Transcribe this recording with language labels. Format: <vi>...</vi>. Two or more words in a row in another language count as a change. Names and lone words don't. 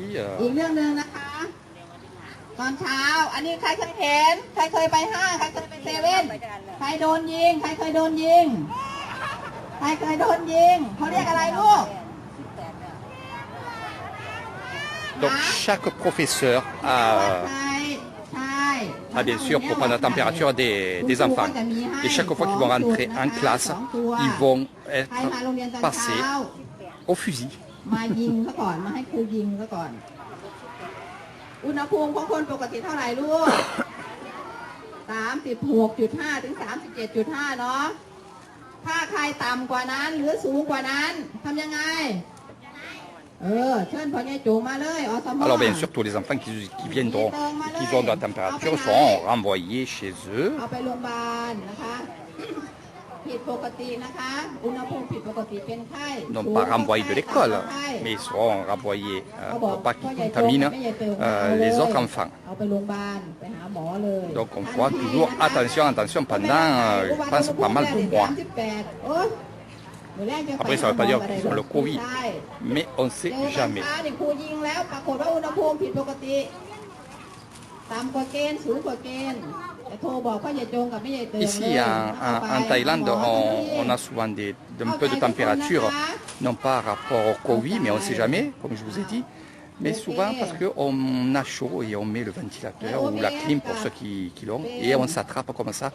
<th>อีกเรื่องหนึ่งนะคะตอนเช้าอันนี้ใครเคยเห็นใครเคยไปห้างใครเคยไปเซเว่นใครโดนยิงใครเคยโดนยิงใครเคยโดนยิงเขาเรียกอะไรลูก</th> <fr>Donc chaque professeur a bien sûr pour prendre la température des enfants. Et chaque fois qu'ils vont rentrer en classe, ils vont être passés au fusil.</fr> <th>มายิงซะก่อนมาให้ครูยิงซะก่อนอุณหภูมิของคนปกติเท่าไหร่ลูก 36.5 ถึง 37.5 เนาะถ้าใครต่ำกว่านั้นหรือสูงกว่านั้นทำยังไงเชิญพ่อใหญ่จูมาเลยอสม</th> <fr>Alors bien sûr tous les enfants qui viendront et qui ont de la température seront renvoyés chez eux.</fr> <th>เอาไปโรงพยาบาลนะคะผิดปกตินะคะอุณหภูมิผิดปกติเป็นไข้</th> <fr>Non pas renvoyés de l'école, mais ils seront renvoyés pour pas qu'ils contaminent les autres enfants.</fr> <th>เอาไปโรงพยาบาลไปหาหมอเลย</th> <fr>Donc on fera toujours attention pendant, je pense, pas mal de mois. Après ça ne veut pas dire qu'ils ont le Covid, mais on ne sait jamais.</fr> <th>ครูยิงแล้วปรากฏว่าอุณหภูมิผิดปกติต่ำกว่าเกณฑ์สูงกว่าเกณฑ์</th> <fr>Ici, en Thaïlande, on a souvent un peu de température, non pas rapport au Covid, mais on ne sait jamais, comme je vous ai dit. Mais souvent parce qu'on a chaud et on met le ventilateur ou la clim pour ceux qui l'ont, et on s'attrape comme ça.</fr>